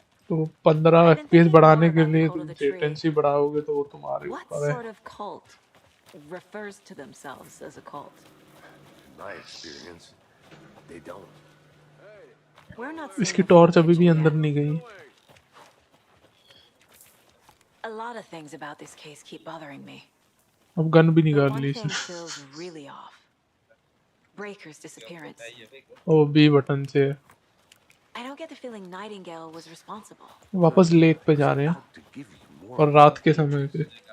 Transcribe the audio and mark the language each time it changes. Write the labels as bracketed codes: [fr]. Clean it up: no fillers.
[hi] तो 15 FPS बढ़ाने के लिए तुम लेटेंसी बढ़ाओगे तो वो तुम्हारे ऊपर है. [en] Refers to themselves as a cult. In my experience, they don't. We're not. [hi] इसकी टॉर्च अभी भी अंदर नहीं गई. A lot of things about this case keep bothering me. अब गन भी निकाल ली इसने. [en] Feels really off. Breaker's disappearance. [hi] O B button से. [en] I don't get the feeling Nightingale was responsible. [hi] वापस लेक पे जा रहे हैं और रात के समय पे.